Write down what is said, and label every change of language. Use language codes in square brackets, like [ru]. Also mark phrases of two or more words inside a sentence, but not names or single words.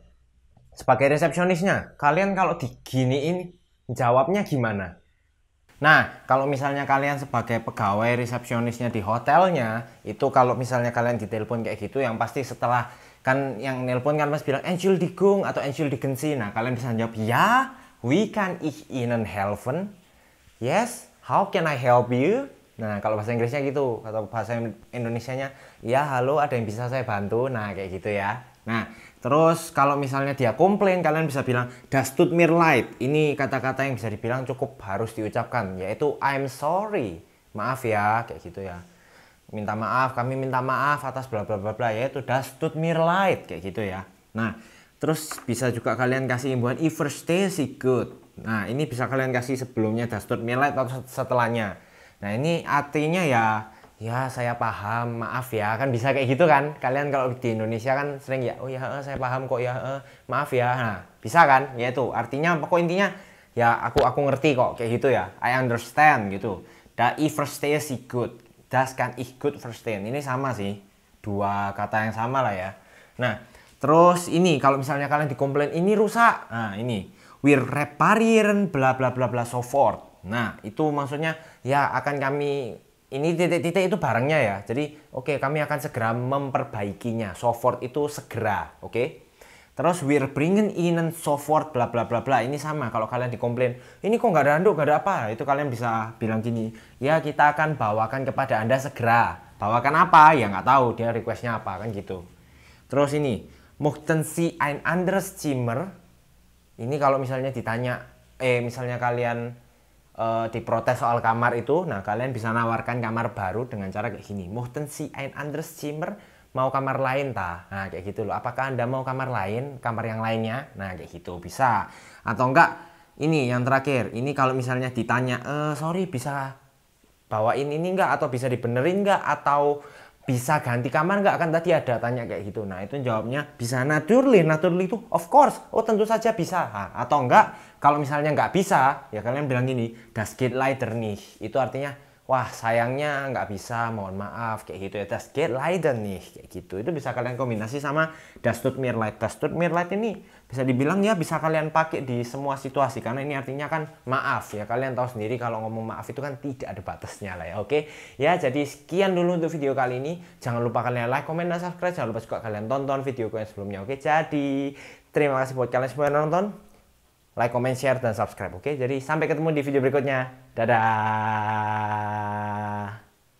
[id] Sebagai resepsionisnya, kalian kalau diginiin jawabnya gimana? Nah, kalau misalnya kalian sebagai pegawai resepsionisnya di hotelnya, itu kalau misalnya kalian ditelepon kayak gitu, yang pasti setelah kan yang nelpon kan pasti bilang Entschuldigung atau [de] Entschuldigen Sie. [id] Nah, kalian bisa jawab, ya, [de] wie kann ich Ihnen helfen? [en] Yes, how can I help you? [id] Nah, kalau bahasa Inggrisnya gitu, atau bahasa Indonesianya, ya halo, ada yang bisa saya bantu? Nah, kayak gitu ya. Nah, terus kalau misalnya dia komplain, kalian bisa bilang, [de] das tut mir leid. [id] Ini kata-kata yang bisa dibilang cukup harus diucapkan, yaitu [en] I'm sorry. [id] Maaf ya, kayak gitu ya. Minta maaf, kami minta maaf atas bla bla bla bla, yaitu [de] das tut mir leid, [id] kayak gitu ya. Nah, terus bisa juga kalian kasih imbuhan [de] ich verstehe Sie gut. [id] Nah, ini bisa kalian kasih sebelumnya [de] das tut mir leid [id] atau setelahnya. Nah, ini artinya ya saya paham, maaf ya, kan bisa kayak gitu kan. Kalian kalau di Indonesia kan sering ya, oh ya saya paham kok ya, maaf ya. Nah, bisa kan? Ya itu artinya pokok intinya ya aku ngerti kok kayak gitu ya. [en] I understand gitu. [de] Da ich verstehe Sie gut. Das kann ich gut verstehen. [id] Ini sama sih. Dua kata yang sama lah ya. Nah, terus ini kalau misalnya kalian dikomplain ini rusak. Nah, ini [de] wir reparieren [id] bla bla bla bla sofort. Nah, itu maksudnya ya akan kami ini titik-titik itu barangnya ya. Jadi, oke, kami akan segera memperbaikinya. Sofort itu segera, oke? Terus [de] wir bringen Ihnen sofort [id] bla bla bla bla. Ini sama kalau kalian dikomplain, ini kok nggak ada handuk, nggak ada apa. Itu kalian bisa bilang gini, ya kita akan bawakan kepada Anda segera. Bawakan apa? Ya nggak tahu, dia requestnya apa kan gitu. Terus ini, [de] möchten Sie ein anderes Zimmer? [id] Ini kalau misalnya ditanya, misalnya kalian diprotes soal kamar itu, nah kalian bisa nawarkan kamar baru dengan cara kayak gini, [de] möchten Sie ein anderes Zimmer? [id] Mau kamar lain ta? Nah kayak gitu loh, apakah Anda mau kamar lain, kamar yang lainnya? Nah kayak gitu bisa. Atau enggak, ini yang terakhir, ini kalau misalnya ditanya, sorry bisa bawain ini enggak, atau bisa dibenerin enggak, atau bisa ganti kamar enggak, kan tadi ada tanya kayak gitu. Nah itu jawabnya bisa naturally itu [en] of course, [id] oh tentu saja bisa. Nah, atau enggak, kalau misalnya enggak bisa, ya kalian bilang gini, [de] das geht leider nicht. [id] Itu artinya wah sayangnya nggak bisa, mohon maaf, kayak gitu ya. [de] Das geht leider nicht, [id] kayak gitu. Itu bisa kalian kombinasi sama [de] das tut mir leid. [id] Das tut mir leid ini bisa dibilang ya bisa kalian pakai di semua situasi, karena ini artinya kan maaf ya. Kalian tahu sendiri kalau ngomong maaf itu kan tidak ada batasnya lah ya. Oke ya, jadi sekian dulu untuk video kali ini. Jangan lupa kalian like, komen, dan subscribe. Jangan lupa juga kalian tonton video yang sebelumnya. Oke, jadi terima kasih buat kalian semua yang nonton. [en] Like, comment, share, [id] dan subscribe. Oke, jadi sampai ketemu di video berikutnya. Dadah.